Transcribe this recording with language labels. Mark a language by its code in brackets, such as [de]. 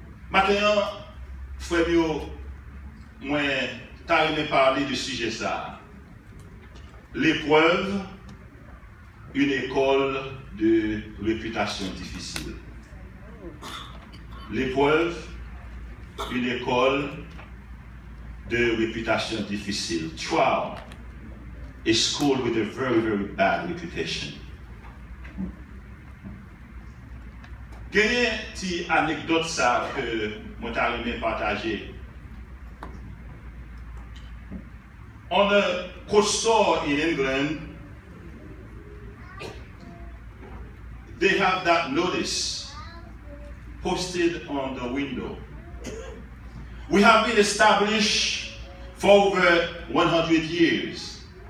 [fr] Maintenant, frère, moi, tu as aimé parler du sujet ça. L'épreuve, une école de réputation difficile. L'épreuve, une école de réputation difficile. [en] Trial, a school with a very, very bad reputation. [fr] Il y a une petite anecdote ça que moi j'ai aimé partager. [en] On a store in England, they have that notice posted on the window. We have been established for over 100 years.